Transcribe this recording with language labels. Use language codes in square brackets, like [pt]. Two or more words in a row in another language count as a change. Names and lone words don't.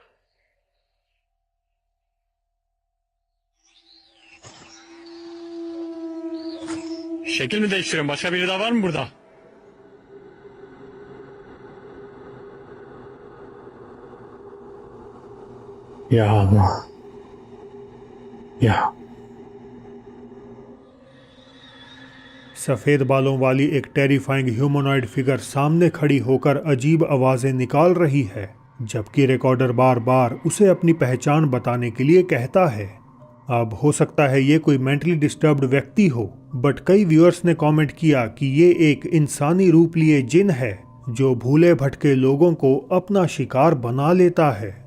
[tr] Şekil mi değiştiriyorsun? Başka biri daha var mı burada? Ya Allah. Ya. [hi] सफेद बालों वाली एक [en] terrifying humanoid figure [hi] सामने खड़ी होकर अजीब आवाजें निकाल रही है, जबकि रिकॉर्डर बार बार उसे अपनी पहचान बताने के लिए कहता है। अब हो सकता है ये कोई [en] mentally disturbed [hi] व्यक्ति हो, बट कई व्यूअर्स ने कमेंट किया कि ये एक इंसानी रूप लिए जिन है जो भूले भटके लोगों को अपना शिकार बना लेता है।